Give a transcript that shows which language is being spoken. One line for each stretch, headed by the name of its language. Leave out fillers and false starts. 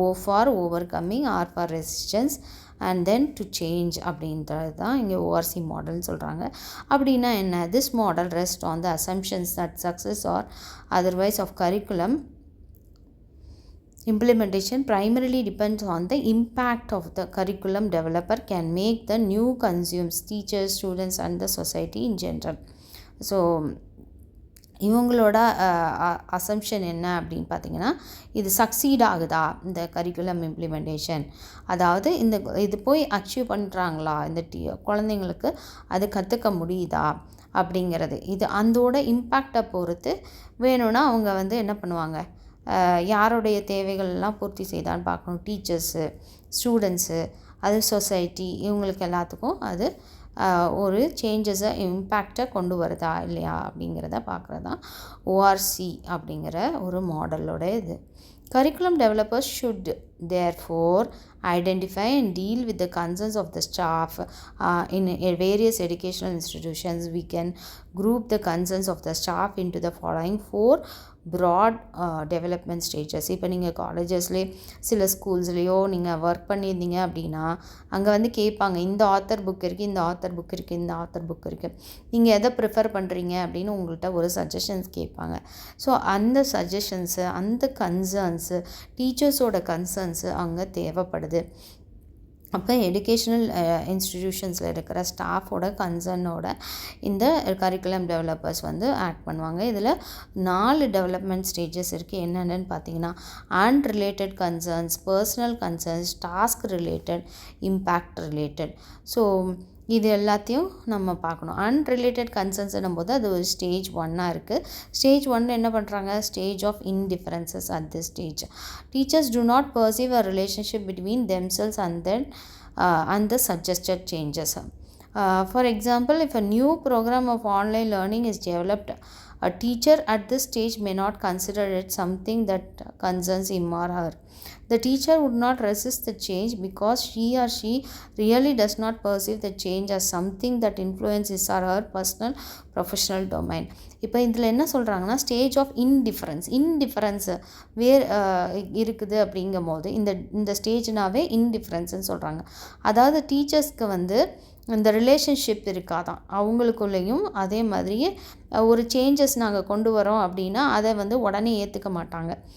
English: O for overcoming, R for resistance and then to change
Tamil: அப்படின்றது தான் இங்கே ORC மாடல்னு சொல்கிறாங்க. அப்படின்னா என்ன?
English: This model rest on the assumptions that success or otherwise of curriculum implementation primarily depends on the impact of the curriculum developer can make the new consumes teachers, students and the society in general.
Tamil: So இவங்களோட assumption என்ன அப்படின்னு பார்த்தீங்கன்னா இது succeed ஆகுதா இந்த curriculum implementation, அதாவது இது போய் அச்சீவ் பண்ணுறாங்களா இந்த குழந்தைங்களுக்கு, அது கற்றுக்க முடியுதா அப்படிங்கிறது. இது அதோட இம்பேக்டை பொறுத்து வேணும்னா அவங்க வந்து என்ன பண்ணுவாங்க, யாருடைய தேவைகள்லாம் பூர்த்தி செய்தான்னு பார்க்கணும். டீச்சர்ஸு, ஸ்டூடெண்ட்ஸு, அது சொசைட்டி, இவங்களுக்கு எல்லாத்துக்கும் அது ஒரு சேஞ்சஸை இம்பேக்டை கொண்டு வருதா இல்லையா அப்படிங்கிறத பார்க்குறது தான் ஓஆர்சி அப்படிங்கிற ஒரு மாடலோட இது.
English: Curriculum developers should therefore identify and deal with the concerns of the staff in various educational institutions. We can group the concerns of the staff into the following 4 broad development stages.
Tamil: இப்போ நீங்கள் காலேஜஸ்லேயே சில ஸ்கூல்ஸ்லேயோ நீங்கள் work பண்ணியிருந்தீங்க அப்படின்னா அங்கே வந்து கேட்பாங்க, இந்த ஆத்தர் புக் இருக்குது, இந்த ஆத்தர் புக் இருக்குது, இந்த ஆத்தர் புக் இருக்குது, நீங்கள் எதை ப்ரிஃபர் பண்ணுறீங்க அப்படின்னு உங்கள்கிட்ட ஒரு சஜஷன்ஸ் கேட்பாங்க. ஸோ அந்த சஜஷன்ஸு, அந்த கன்சர்ன்ஸு, டீச்சர்ஸோட கன்சர்ன்ஸு அங்கே தேவைப்படுது. அப்போ எஜுகேஷ்னல் இன்ஸ்டிடியூஷன்ஸில் இருக்கிற ஸ்டாஃபோட கன்சர்னோட இந்த கரிக்குலம் டெவலப்பர்ஸ் வந்து ஆக்ட் பண்ணுவாங்க. இதில் 4 டெவலப்மெண்ட் ஸ்டேஜஸ் இருக்குது. என்னென்னு பார்த்தீங்கன்னா unrelated concerns, personal concerns, task related, impact related. So இது எல்லாத்தையும் நம்ம பார்க்கணும். அன்ரிலேட்டட் கன்சர்ன்ஸ்னும் போது அது ஒரு ஸ்டேஜ் 1 இருக்குது. ஸ்டேஜ் 1 என்ன பண்ணுறாங்க, stage of இன்டிஃபரன்சஸ்.
English: At this stage teachers do not perceive a relationship between themselves and the suggested changes. For example, if a new program of online learning is developed, a teacher at this stage may not consider it something that concerns him or her. The teacher would not resist the change because he or she really does not perceive the change as something that influences his or her personal professional domain.
Tamil: இப்போ இதில் என்ன சொல்கிறாங்கன்னா stage of இன்டிஃபரன்ஸு இருக்குது அப்படிங்கும் போது இந்த ஸ்டேஜ்னாவே இன்டிஃபரன்ஸ்ன்னு சொல்கிறாங்க. அதாவது டீச்சர்ஸ்க்கு வந்து இந்த ரிலேஷன்ஷிப் இருக்காதான் அவங்களுக்குள்ளேயும். அதே மாதிரியே ஒரு சேஞ்சஸ் நாங்கள் கொண்டு வரோம் அப்படின்னா அதை வந்து உடனே ஏற்றுக்க மாட்டாங்க.